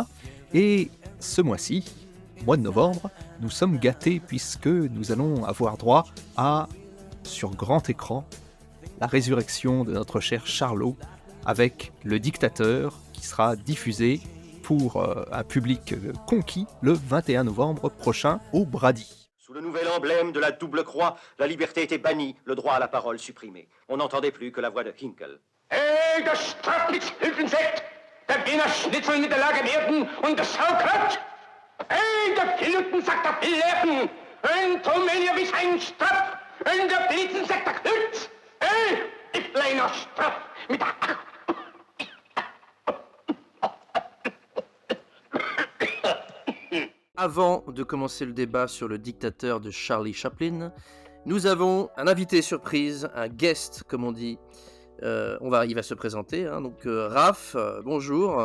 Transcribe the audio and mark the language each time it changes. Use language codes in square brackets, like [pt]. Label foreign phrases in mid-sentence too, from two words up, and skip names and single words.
[fr] Et ce mois-ci, mois de novembre, nous sommes gâtés puisque nous allons avoir droit à, sur grand écran, la résurrection de notre cher Charlot avec Le Dictateur qui sera diffusé pour un public conquis le 21 novembre prochain au Brady. Sous le nouvel emblème de la double croix, la liberté était bannie, le droit à la parole supprimé. On n'entendait plus que la voix de Hinkel. Hey, das Strafnitzhilfensekt, der Wiener Schnitzel in der Lage werden und das Sauerkraut! Hey, der Filutensakt der Pilleppen, ein Tromelier wie sein Straf, und der Blitzensakt der Knütz! Hey, die kleiner Straf mit der... Avant de commencer le débat sur le dictateur de Charlie Chaplin, nous avons un invité surprise, un guest comme on dit. Il va se présenter, hein. Donc Raph, bonjour.